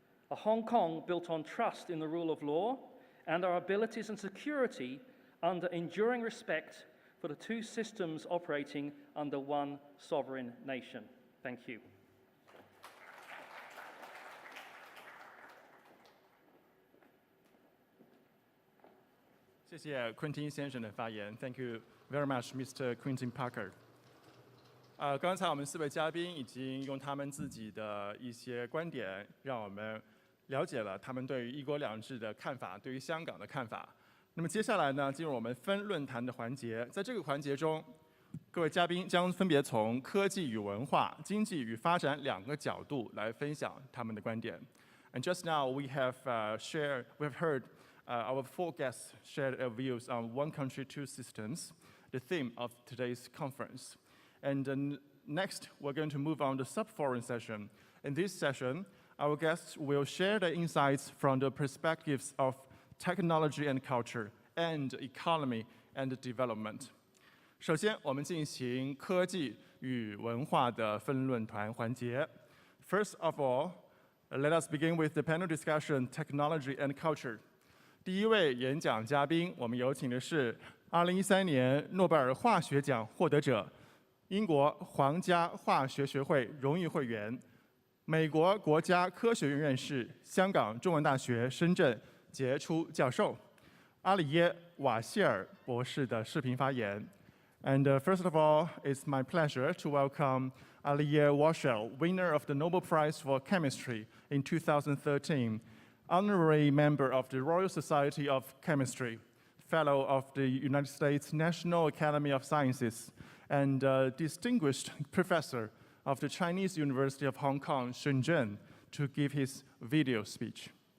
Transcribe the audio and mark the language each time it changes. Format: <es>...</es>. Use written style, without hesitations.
<en>A Hong Kong built on trust in the rule of law and our abilities and security under enduring respect for the two systems operating under one sovereign nation. Thank you.</en> <zh>谢谢 Quentin 先生的发言 ，</zh> <en>Thank you very much, Mr. Quentin Parker.</en> <zh>刚才我们4位嘉宾已经用他们自己的一些观点，让我们了解了他们对于“一国两制”的看法，对于香港的看法。那么接下来呢，进入我们分论坛的环节。在这个环节中，各位嘉宾将分别从科技与文化、经济与发展2个角度来分享他们的观点。</zh> <en>And just now we have heard our 4 guests shared their views on one country, two systems, the theme of today's conference. And next, we're going to move on to the sub-forum session. In this session, our guests will share their insights from the perspectives of technology and culture, and economy and development.</en> <zh>首先，我们进行科技与文化的分论坛环节。</zh> <en>First of all, let us begin with the panel discussion, technology and culture.</en> <zh>第一位演讲嘉宾，我们有请的是2013年诺贝尔化学奖获得者，英国皇家化学学会荣誉会员，美国国家科学院院士，香港中文大学深圳杰出教授，阿里耶·瓦谢尔博士的视频发言。</zh> <en>And first of all, it's my pleasure to welcome Aliye Washel, winner of the Nobel Prize for Chemistry in 2013, honorary member of the Royal Society of Chemistry, fellow of the United States National Academy of Sciences, and distinguished professor of the Chinese University of Hong Kong, Shenzhen, to give his video speech.</en>